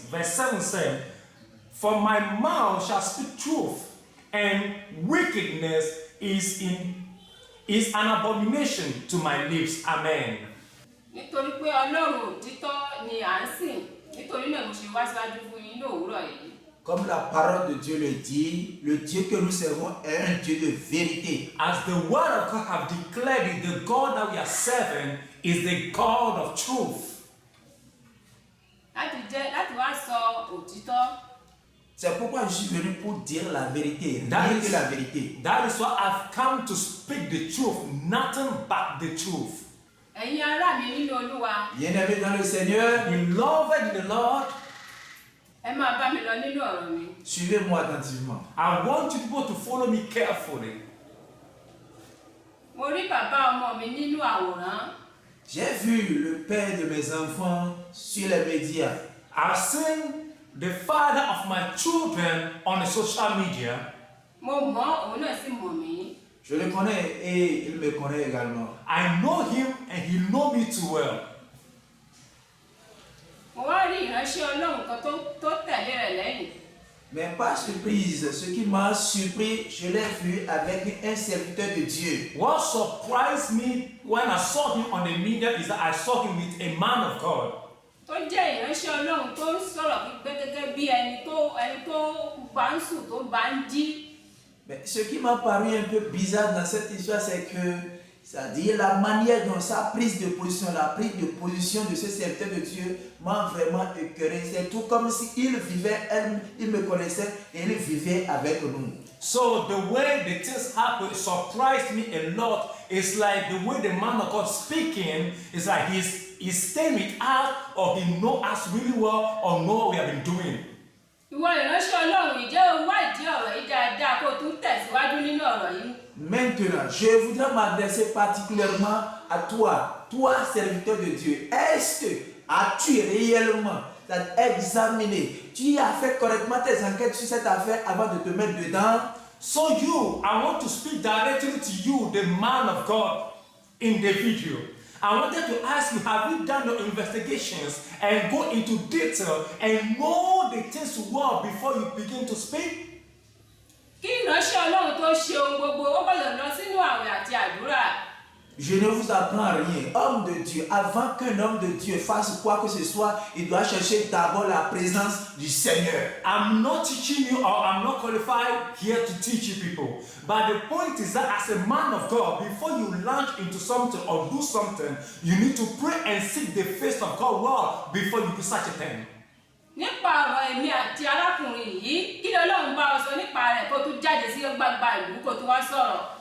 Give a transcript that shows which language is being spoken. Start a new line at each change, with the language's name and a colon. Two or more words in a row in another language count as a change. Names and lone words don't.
English: Verse 7 says, for my mouth shall speak truth, and wickedness is an abomination to my lips. Amen.
Yoruba: Nítorí pé Ọlọ́run òtítọ́ ni à ń sìn, nítorí náà mo ṣe wá síwájú fún yín ní òwúrọ̀ yìí.
French: Comme la parole de Dieu le dit, le Dieu que nous servons est un Dieu de vérité.
English: As the word of God have declared it, the God that we are serving is the God of truth.
Yoruba: Láti wá sọ òtítọ́.
French: C'est pourquoi je suis venu pour dire la vérité,
English: That
French: rien
English: is-
French: que la vérité.
English: That is why I've come to speak the truth, nothing but the truth.
Yoruba: Ẹ̀yin ará mi nínú Olúwa,
French: Bien-aimé dans le Seigneur,
English: Beloved in the Lord,
Yoruba: ẹ máa bá mi lọ nínú ọ̀rọ̀ mi.
French: suivez-moi attentivement.
English: I want you people to follow me carefully.
Yoruba: Mo rí bàbá ọmọ mi nínú àwòrán.
French: J'ai vu le père de mes enfants sur les médias.
English: I've seen the father of my children on the social media.
Yoruba: Mo mọ̀ òun náà sì mọ̀ mí.
French: Je le connais et il me connaît également.
English: I know him and he knows me too well.
Yoruba: Mo wá rí ìránṣẹ́ Ọlọ́run kan tó tẹ̀lé rẹ̀ lẹ́yìn.
French: Mais par surprise, ce qui m'a surpris, je l'ai vu avec un serviteur de Dieu.
English: What surprised me when I saw him on the media is that I saw him with a man of God.
Yoruba: tó jẹ́ ìránṣẹ́ Ọlọ́run tó ń sọ̀rọ̀ pípẹ́ gẹ́gẹ́ bí ẹni tó bá ń sùn tó bá ń jí.
French: Mais ce qui m'a paru un peu bizarre dans cette histoire, c'est que, c'est-à-dire la manière dont sa prise de position, la prise de position de ce serviteur de Dieu m'a vraiment écœuré. C'est tout comme s'il vivait, il me connaissait et il vivait avec nous.
English: So the way the things happen surprised me a lot. It's like the way the man of God speaking is like he's staying with us, or he knows us really well, or know what we have been doing.
Yoruba: Ìwọ ìránṣẹ́ Ọlọ́run yìí jẹ́ wádìí ọ̀rọ̀ yìí dáadáa kó tún tẹ̀síwájú nínú ọ̀rọ̀ yìí.
French: Maintenant, je voudrais m'adresser particulièrement à toi, serviteur de Dieu. Est-ce que as-tu réellement examiné, tu as fait correctement tes enquêtes sur cette affaire avant de te mettre dedans?
English: So I want to speak directly to you, the man of God, in the video. I wanted to ask you, have you done your investigations and go into detail and know the things well before you begin to speak?
Yoruba: Kí ìránṣẹ́ Ọlọ́run tó ṣe ohun gbogbo, ó gbọ́dọ̀ lọ sínú àwẹ̀ àti àdúrà.
French: Je ne vous apprends rien. Homme de Dieu, avant qu'un homme de Dieu fasse quoi que ce soit, il doit chercher d'abord la présence du Seigneur.
English: I'm not teaching you, or I'm not qualified here to teach you people. But the point is that as a man of God, before you launch into something or do something, you need to pray and seek the face of God well before you do such a thing.
Yoruba: Nípa ọ̀rọ̀ èmi àti arákùnrin yìí, kí ni Ọlọ́run bá ọ sọ nípa rẹ̀ kó tún jáde sí gbangba ìlú kó tún wá sọ̀rọ̀?